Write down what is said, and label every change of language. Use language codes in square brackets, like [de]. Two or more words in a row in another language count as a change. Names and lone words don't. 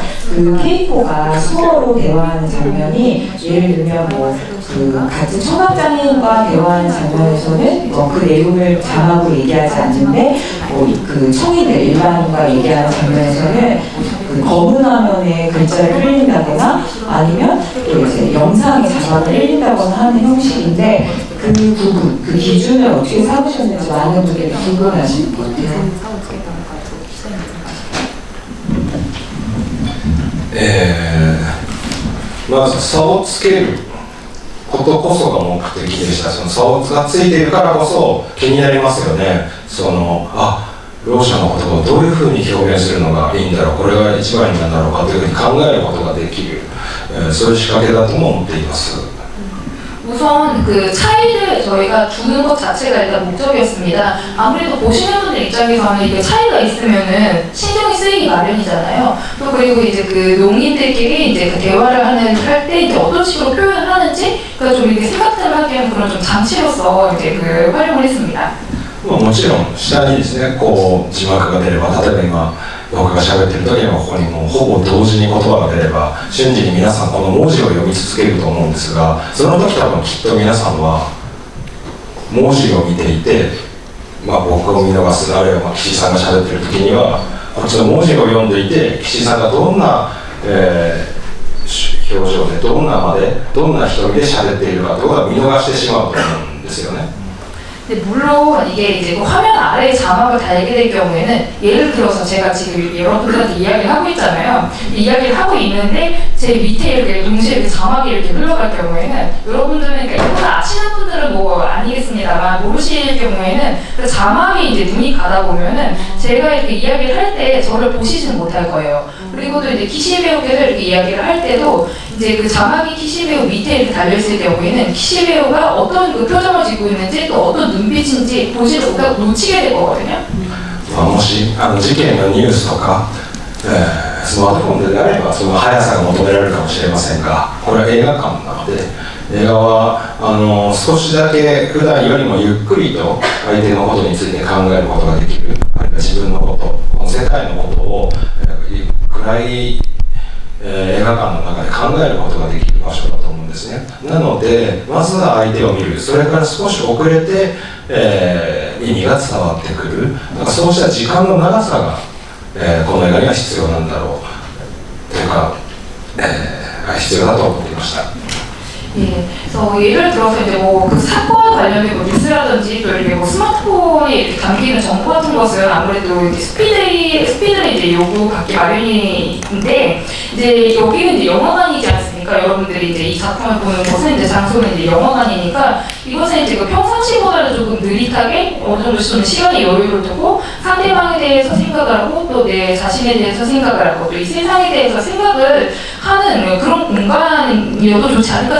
[ko] 케이코가 수어로 대화하는 장면이 예를 들면 같은 청각장애인과 대화하는 장면에서는 그 내용을 자막으로 얘기하지 않는데 청이들 일반인과 얘기하는 장면에서는 검은 화면에 글자를 흘린다거나 아니면 또 이제 영상에 자막을 흘린다거나 하는 형식인데 그 부분, 그 기준을 어떻게 삼으셨는지 많은 분들이 궁금해하실 것 같아요. [ja] まず差をつけることこそが目的でした。その差をがついているからこそ気になりますよね。ろう者のことをどういうふうに表現するのがいいんだろう、これが一番なんだろうかというふうに考えることができる、そういう仕掛けだとも思っています。 [ko] 우선 차이를 저희가 두는 것 자체가 일단 목적이었습니다. 아무래도 보시는 분들 입장에서는 이게 차이가 있으면은 신경이 쓰이기 마련이잖아요. 또 그리고 이제 농인들끼리 이제 대화를 할 때 이제 어떤 식으로 표현을 하는지 좀 이렇게 생각들을 하게 하는 그런 좀 장치로서 이제 활용을 했습니다. [ja] もちろん下にですね字幕が出れば例えば今僕が喋ってる時にはここにもうほぼ同時に言葉が出れば瞬時に皆さんこの文字を読み続けると思うんですがその時多分きっと皆さんは文字を見ていて、僕を見逃すあるいは岸井さんが喋ってる時にはこっちの文字を読んでいて岸井さんがどんな、表情でどんな瞳で喋っているかということは見逃してしまうと思うんですよね。 [ko] 근데 물론 이게 이제 화면 아래에 자막을 달게 될 경우에는 예를 들어서 제가 지금 여러분들한테 이야기를 하고 있잖아요. 이야기를 하고 있는데 제 밑에 이렇게 동시에 이렇게 자막이 이렇게 흘러갈 경우에는 여러분들은 그러니까 이거 아시는 분들은 뭐 아니겠습니다만 모르실 경우에는 그 자막이 이제 눈이 가다 보면은 제가 이렇게 이야기를 할 때 저를 보시지는 못할 거예요. 그리고 또 이제 키시 배우께서 이렇게 이야기를 할 때도 이제 자막이 키시 배우 밑에 이렇게 달려있을 경우에는 키시 배우가 어떤 표정을 짓고 있는지 또 어떤 눈빛인지 보지를 못하고 놓치게 될 거거든요. [ja] もし事件のニュースとか、スマートフォンであればその速さが求められるかもしれませんがこれは映画館なので映画は少しだけ普段よりもゆっくりと相手のことについて考えることができるあるいは自分のことこの世界のことを暗い映画館の中で考えることができる場所だと思うんですね。なのでまずは相手を見るそれから少し遅れて、意味が伝わってくるだからそうした時間の長さが、この映画には必要なんだろうというか、必要だと思っていました。 [ko] 예, 그래서 예를 들어서 이제 사건 관련된 뉴스라든지 또 이렇게 스마트폰에 이렇게 담기는 정보 같은 것은 아무래도 이제 스피드를 이제 요구받기 마련인데 이제 여기는 이제 영화관이지 않습니까? 여러분들이 이제 이 작품을 보는 곳은 이제 장소는 이제 영화관이니까 이것은 이제 평상시보다는 조금 느릿하게 어느 정도 좀 시간의 여유를 두고 상대방에 대해서 생각을 하고 또 내 자신에 대해서 생각을 하고 또 이 세상에 대해서 생각을 하는 그런 공간이어도 좋지 않을까 싶습니다.